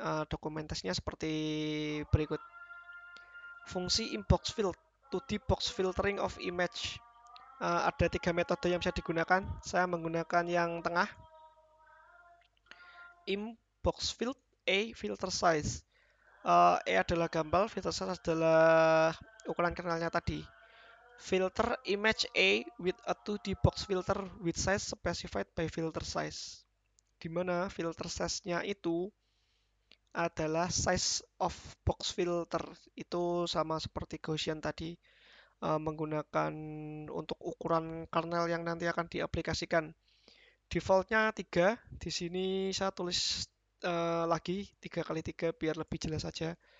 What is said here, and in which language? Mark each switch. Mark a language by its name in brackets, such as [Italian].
[Indonesian] Dokumentasinya seperti berikut. Fungsi inbox fill, 2D box filtering of image. Ada 3 metode yang bisa digunakan. Saya menggunakan yang tengah. Inbox fill, A filter size. E adalah gambar, filter size adalah ukuran kernelnya tadi. [English] Filter image A with a 2D box filter with size specified by filter size. [Indonesian] Di mana filter size-nya itu adalah size of box filter. Itu sama seperti Gaussian tadi, menggunakan untuk ukuran kernel yang nanti akan diaplikasikan. Defaultnya 3, di sini saya tulis lagi 3x3 biar lebih jelas saja.